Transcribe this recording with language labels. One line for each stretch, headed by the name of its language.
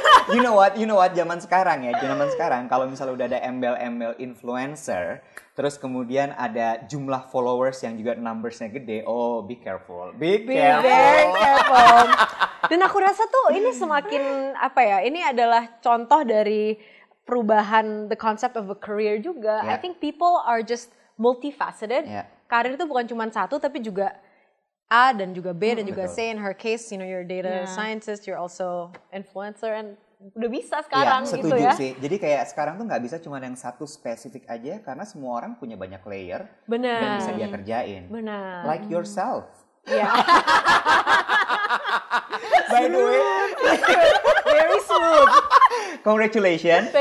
English: You know what,
Indonesian: zaman sekarang kalau misalnya udah ada embel-embel influencer, terus kemudian ada jumlah followers yang juga numbersnya gede,
English: be careful. Be very careful.
Indonesian: Dan aku rasa tuh ini semakin ini adalah contoh dari perubahan
English: the concept of a career
Indonesian: juga.
English: I think people are just multifaceted.
Indonesian: Karir itu bukan cuma satu, tapi juga A dan juga B dan juga C.
English: In her case, you're a data scientist, you're also influencer, and
Indonesian: udah bisa sekarang gitu ya. Setuju sih. Jadi kayak sekarang tuh nggak bisa cuma yang satu spesifik aja, karena semua orang punya banyak layer dan bisa dia kerjain. Benar.
English: Like yourself. Yeah. By the way, very smooth. Congratulations.